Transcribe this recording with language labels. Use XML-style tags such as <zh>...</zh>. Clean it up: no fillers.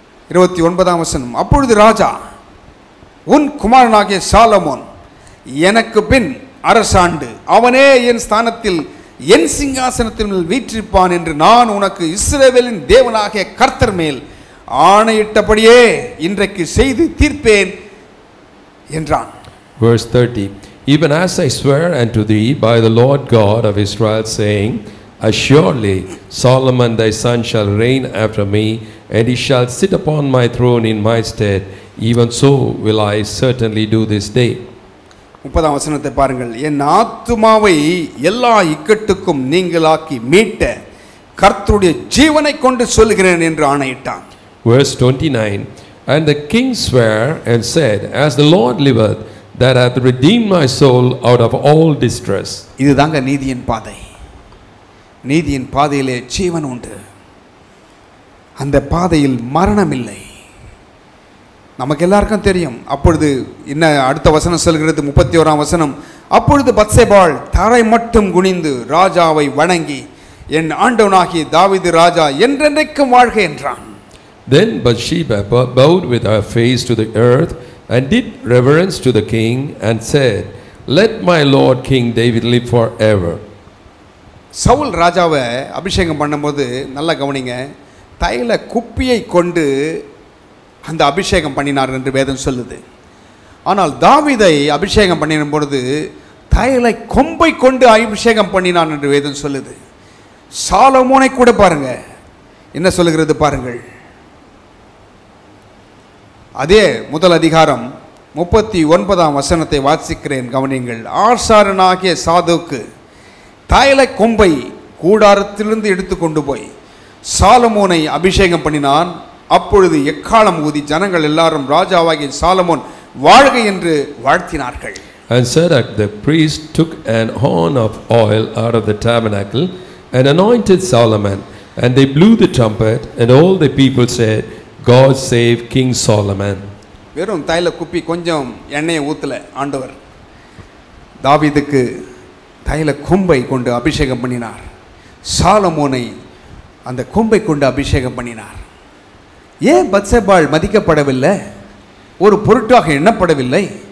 <ta>29ஆம் வசனம், அப்பொழுது ராஜா, உன் குமாரனாகிய சாலமோன் எனக்கு பின் அரசாண்டு அவனே என் ஸ்தானத்தில் என் சிங்காசனத்தில் வீற்றிருப்பான் என்று நான் உனக்கு இஸ்ரவேலின் தேவனாகிய கர்த்தர் மேல் ஆணையிட்டபடியே இன்றைக்கு செய்து தீர்ப்பேன் என்றான்.</ta> <en>Verse 30, even as I swear unto thee by the Lord God of Israel, saying, assuredly Solomon thy son shall reign after me, and he shall sit upon my throne in my stead, even so will I certainly do this day.</en> <ta>30ஆம் வசனத்தை பாருங்கள். என் ஆத்துமாவை எல்லா இக்கட்டுக்கும் நீங்களாக்கி மீட்ட கர்த்தருடைய ஜீவனை கொண்டு சொல்கிறேன் என்று ஆணையிட்டான்.</ta> <en>Verse 29, and the king sware and said, as the Lord liveth, that hath redeemed my soul out of all distress.</en> <ta>இதுதாங்க நீதியின் பாதை. நீதியின் பாதையிலே ஜீவன் உண்டு. அந்த பாதையில் மரணம் இல்லை. நமக்கு எல்லாருக்கும் தெரியும். அப்பொழுது என்ன அடுத்த வசனம் சொல்கிறது, 31ஆம் வசனம், அப்பொழுது பத்சேபாள் தரை மட்டும் குனிந்து ராஜாவை வணங்கி, என் ஆண்டவனாகிய தாவீது ராஜா என்றென்றைக்கும் வாழ்க என்றான்.</ta> <en>Then Bathsheba bowed with her face to the earth and did reverence to the king and said, let my lord king David live forever.</en> <ta>Saul ராஜாவை அபிஷேகம் பண்ணும்போது நல்லா கவனிங்க, தைல குப்பியை கொண்டு அந்த அபிஷேகம் பண்ணினார் என்று வேதம் சொல்லுது. ஆனால் தாவீதை அபிஷேகம் பண்ணின பொழுது தைல கொம்பை கொண்டு அபிஷேகம் பண்ணினான் என்று வேதம் சொல்லுது. சாலமோனை கூட பாருங்க என்ன சொல்லுகிறது பாருங்கள். அதே முதல் அதிகாரம் 39ஆம் வசனத்தை வாசிக்கிறேன், கவனியுங்கள். ஆசாரனாகிய சாதோக்கு தைல கொம்பை கூடாரத்திலிருந்து எடுத்து கொண்டு போய் சாலமோனை அபிஷேகம் பண்ணினான். அப்பொழுது எக்காலம் ஊதி ஜனங்கள் எல்லாரும் ராஜாவாகிய சாலமோன் வாழ்க என்று வாழ்த்தினார்கள்.</ta> <en>And Zadok the priest took an horn of oil out of the tabernacle and anointed Solomon, and they blew the trumpet, and all the people said, God save King Solomon.</en> <ta>வெறும் தைல குப்பி கொஞ்சம் எண்ணெயை ஊத்தல ஆண்டவர். தாவீதுக்கு தைல கொம்பை கொண்டு அபிஷேகம் பண்ணினார். சாலமோனை அந்த கொம்பை கொண்டு அபிஷேகம் பண்ணினார். ஏன் பத்சேபாள் மதிக்கப்படவில்லை? ஒரு பொருட்டாக எண்ணப்படவில்லை.</ta>